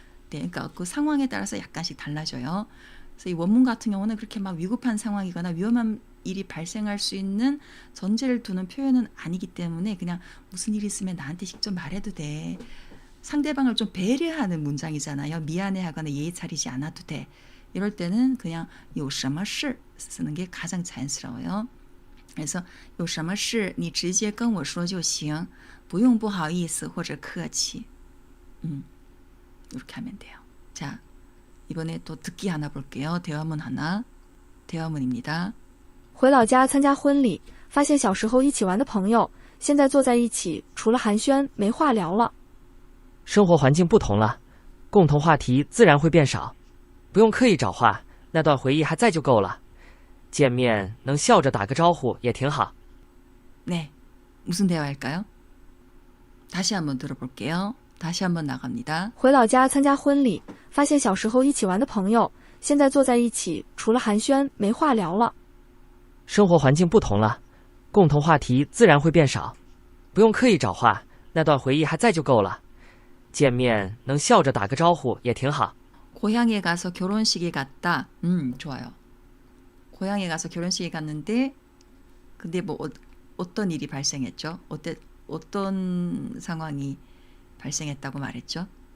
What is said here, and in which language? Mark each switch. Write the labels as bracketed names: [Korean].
[Korean] 네, 그러니까 그 상황에 따라서 약간씩 달라져요. 그래서 이 원문 같은 경우는 그렇게 막 위급한 상황이거나 위험한 일이 발생할 수 있는 전제를 두는 표현은 아니기 때문에 그냥 무슨 일이 있으면 나한테 직접 말해도 돼. 상대방을 좀 배려하는 문장이잖아요. 미안해하거나 예의 차리지 않아도 돼. 이럴 때는 그냥 [Chinese] 有什么事 [Korean] 쓰는 게 가장 자연스러워요. [Chinese] 그래서 有什么事你直接跟我说就行不用不好意思或者客气 [Korean] 이렇게 하면 돼요. 자, 이번에 또 듣기 하나 볼게요. 대화문 하나. 대화문입니다. [Chinese] 回老家参加婚礼，发现小时候一起玩的朋友，现在坐在一起，除了寒暄没话聊了。生活环境不同了，共同话题自然会变少，不用刻意找话，那段回忆还在就够了。见面能笑着打个招呼也挺好。 [Korean] 네, 무슨 대화일까요? 다시 한번 들어볼게요. 다시 한번 나갑니다. [Chinese] 回老家参加婚礼，发现小时候一起玩的朋友，现在坐在一起，除了寒暄没话聊了。生活环境不同了，共同话题自然会变少，不用刻意找话，那段回忆还在就够了。见面能笑着打个招呼也挺好。 [Korean] 고향에 가서 결혼식에 갔다. 좋아요. 고향에 가서 결혼식에 갔는데 근데 뭐 어떤 일이 발생했죠? 어떤 상황이 발생했다고 말했죠?